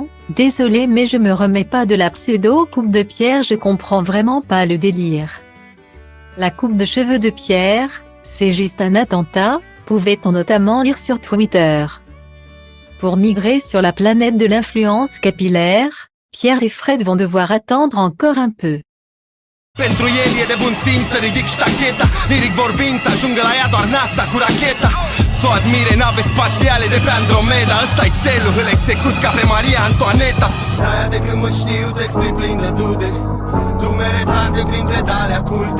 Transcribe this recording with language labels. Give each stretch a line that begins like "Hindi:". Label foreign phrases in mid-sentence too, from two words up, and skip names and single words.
French: Désolé, mais je me remets pas de la pseudo-coupe de Pierre, je comprends vraiment pas le délire. La coupe de cheveux de Pierre, c'est juste un attentat, pouvait-on notamment lire sur Twitter. Pour migrer sur la planète de l'influence capillaire, Pierre et Fred vont devoir attendre encore un peu.
Romanian: Pentru el e de bun simț să ridic ștacheta, liric vorbind să ajungă la ea doar NASA cu racheta. S-o admire nave spațiale de pe Andromeda, ăsta-i țelul, îl execut ca pe Maria Antoaneta. De-aia de când mă știu, textul plin de dude, dumere date printre tale culte.